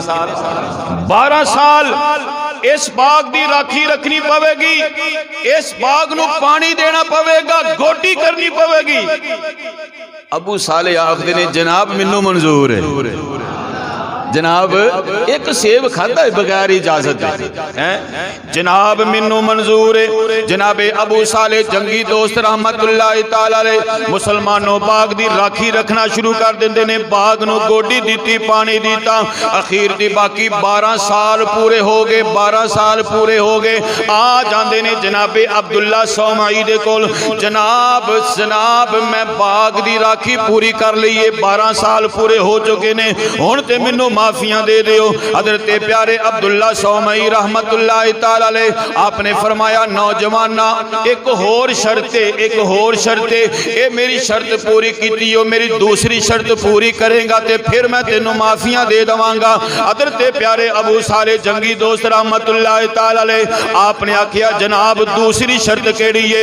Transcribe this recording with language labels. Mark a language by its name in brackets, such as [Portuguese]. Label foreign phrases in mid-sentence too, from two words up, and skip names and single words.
[Punjabi] 12 سال اس باغ کی راکھی رکھنی پویگی، اس باغ نوں پانی دینا پویگا، گوٹی کرنی پویگی. ابو صالح آکھدے نے جناب مینوں منظور ہے، جناب ایک سیب کھاتا ہے بغیر اجازت ہے، جناب مینوں منظور ہے. جنابِ ابو صالح جنگی دوست [Arabic] رحمة الله تعالى عليه [Punjabi] مسلماناں باغ دی راکھی رکھنا شروع کر دیندے نے، باغ نوں گوڈی دتی، پانی دتا، اخیر دی باقی 12 سال پورے ہو گئے، 12 سال پورے ہو گئے. آ جاندے نے جنابِ عبداللہ صومعی دے کول، جناب میں باغ دی راکھی پوری کر لی ہے، 12 سال پورے ہو چکے نے، ہُن تے مینوں معافیاں دے دیو. حضرت پیارے عبداللہ صومعی [Arabic] رحمة الله تعالى عليه [Punjabi] آپنے فرمایا نوجواناں ایک ہور شرط اے میری شرط پوری کی ہو، میری دوسری شرط پوری کریگا تو فیر میں تینوں معافیاں دے دیوانگا. حضرت پیارے ابو صالح جنگی دوست [Arabic] رحمة الله تعالى عليه [Punjabi] آپنے آکھیا جناب دوسری شرط کیہڑی ہے?